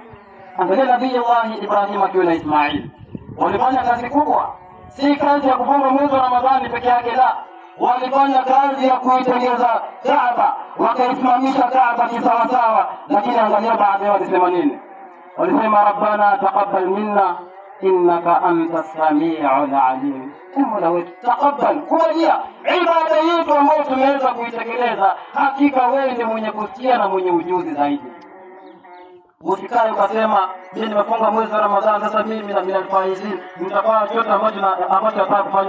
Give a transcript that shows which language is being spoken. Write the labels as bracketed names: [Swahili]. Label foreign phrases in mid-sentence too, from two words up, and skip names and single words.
[Swahili] Angalia Nabii Allah Ibrahim akiwa na Ismail walifanya kazi kubwa, si kazi ya kufunga mwezi wa Ramadhani peke yake, la, walifanya kazi ya kuitengeneza Kaaba, wakaisimamisha Kaaba kisawasawa. Lakini angalia baadaye walisema nini? Walisema, [Arabic] ربنا تقبل منا إنك أنت السميع العليم. [Swahili] Mola wetu taqabbal, kubalia ibada yetu ambayo tumeweza kuitekeleza, hakika wewe ndiye mwenye kusikia na mwenye ujuzi zaidi. Usikae ukasema mimi nimefunga mwezi wa Ramadhani, sasa mimi na [Arabic] من الفائزين [Swahili] nitafanya chochote ambacho nataka kufanya.